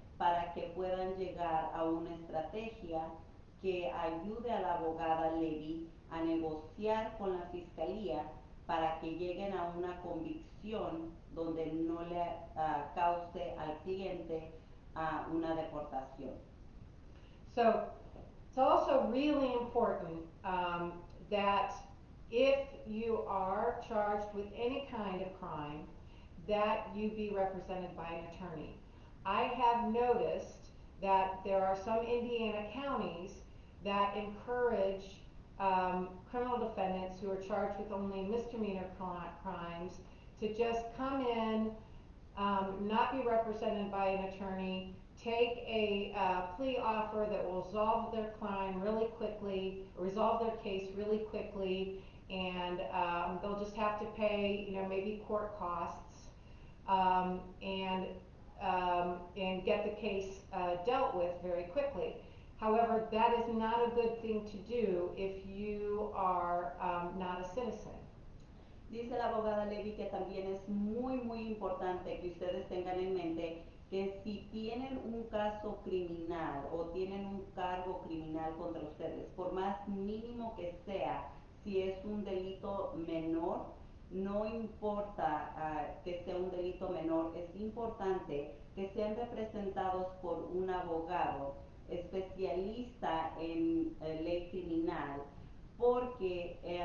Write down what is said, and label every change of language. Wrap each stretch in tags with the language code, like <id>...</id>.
<es>para que puedan llegar a una estrategia que ayude a la abogada Levy a negociar con la fiscalía para que lleguen a una convicción donde no le cause al cliente una deportación.</es> <en>So it's also really important that if you are charged with any kind of crime, that you be represented by an attorney. I have noticed that there are some Indiana counties that encourage criminal defendants who are charged with only misdemeanor crimes to just come in, not be represented by an attorney, take a plea offer that will resolve their crime really quickly, resolve their case really quickly, and they'll just have to pay, maybe court costs, um, and and get the case dealt with very quickly. However, that is not a good thing to do if you are not a citizen.</en> <es>Dice la abogada Levy que también es muy importante que ustedes tengan en mente que si tienen un caso criminal o tienen un cargo criminal contra ustedes, por más mínimo que sea, si es un delito menor, no importa que sea un delito menor, es importante que sean representados por un abogado especialista en ley criminal, porque</es>